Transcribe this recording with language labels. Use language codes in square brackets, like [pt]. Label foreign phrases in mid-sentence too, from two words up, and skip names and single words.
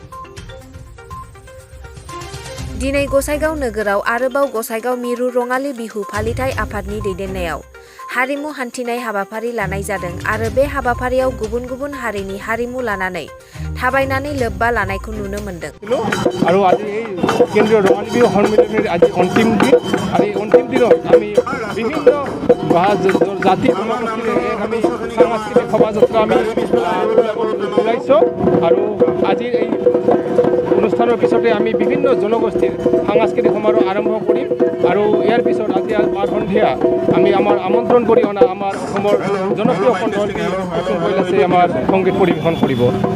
[brx] दिनै गसाइगाव नोगोराव आरोबाव गसाइगाव मिरु रङालि बिहु फालिथाय आफादनि दैदेननायाव हारिमु हान्थिनाय हाबाफारि लानाय जादों आरो बे हाबाफारियाव गुबुन गुबुन हारिनि हारिमु लानानै थाबायनानै लोब्बा लानायखौ नुनो मोन्दों। [as] আৰু আজি এই কেন্দ্ৰীয় ৰঙালী বিহু সন্মিলনীৰ আজি অন্তিম দিন আৰু এই অন্তিম দিনত আমি বিভিন্ন জাতি জনগোষ্ঠীৰ আমি সাংস্কৃতিক শোভাযাত্ৰা আমি ওলাইছোঁ আৰু আজিৰ এই অনুষ্ঠানৰ পিছতে আমি বিভিন্ন জনগোষ্ঠীৰ সাংস্কৃতিক সমাৰোহ আৰম্ভ কৰিম আৰু ইয়াৰ পিছত আজি সন্ধিয়া আমি আমাৰ আমন্ত্ৰণ কৰি অনা আমাৰ অসমৰ জনপ্ৰিয় কণ্ঠশিল্পী অতুল কৈলাসে আমাৰ সংগীত পৰিৱেশন কৰিব।